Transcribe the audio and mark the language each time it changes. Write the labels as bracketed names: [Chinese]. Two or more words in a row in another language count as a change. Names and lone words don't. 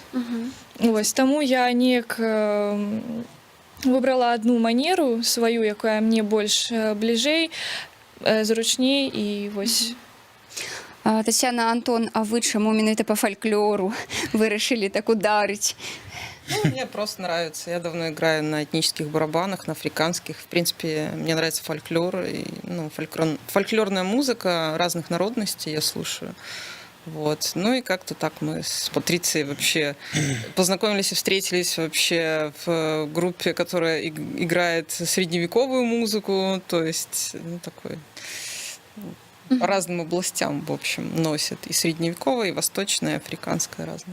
[Belarusian] Вось таму я неяк выбрала адну манеру сваю, якая мне больш бліжэй, зручней, і вось. Тацяна, Антон, а вы чаму менавіта па фальклору вырашылі так ударыць? [Russian] Мне просто нравится. Я давно играю на этнических барабанах, на африканских. В принципе, мне нравится фольклор. И, фольклорная музыка разных народностей я слушаю. Вот. Ну и как-то так мы с Патрицией вообще познакомились и встретились вообще в группе, которая играет средневековую музыку, то есть ну, такой по разным областям, в общем, носит и средневековая, и восточная, и африканская разная.